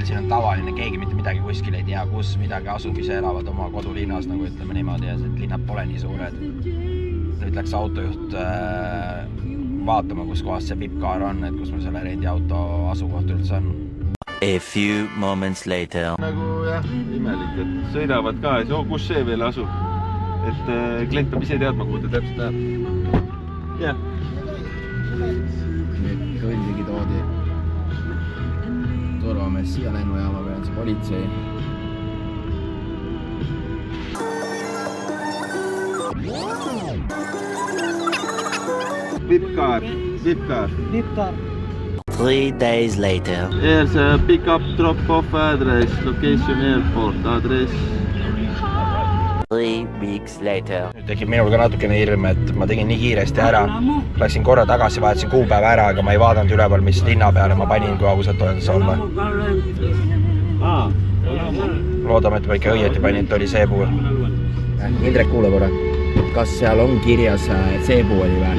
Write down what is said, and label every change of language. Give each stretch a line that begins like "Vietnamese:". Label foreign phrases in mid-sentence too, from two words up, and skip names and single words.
Estonian: siin on tavaline, keegi mitte midagi kuskil ei tea, kus midagi asub, ise elavad oma kodulinnas, nagu ütleme niimoodi, ja linnad pole nii suured. Nüüd läks autojuht vaatama, kus kohast see Pipkaar on, et kus meil selle rendiauto asukoht üldse on.
English: A few moments later.
Estonian: Nagu jah, imelik, et sõidavad ka ja kus see veel asub. Et klient peab ise teadma, kuhu ta täpselt läheb. Jah. Nüüd kõndigi toodi turvamees siia lennujaama või on see politsei. Pipkaar.
English: 3 days later. Here's a pick-up drop-off address, location airport, address. 3 weeks later.
Estonian: Nüüd tekib minul ka natukene hirm, et ma tegin nii kiiresti ära. Läksin korra tagasi, vahetasin kuupäeva ära, aga ma ei vaadanud üleval, mis linna peale ma panin, kui ausalt öeldes olla. Loodame, et ma ikka õieti panin, et oli Cebu. Indrek, kuule korra. Kas seal on kirjas Cebu oli või?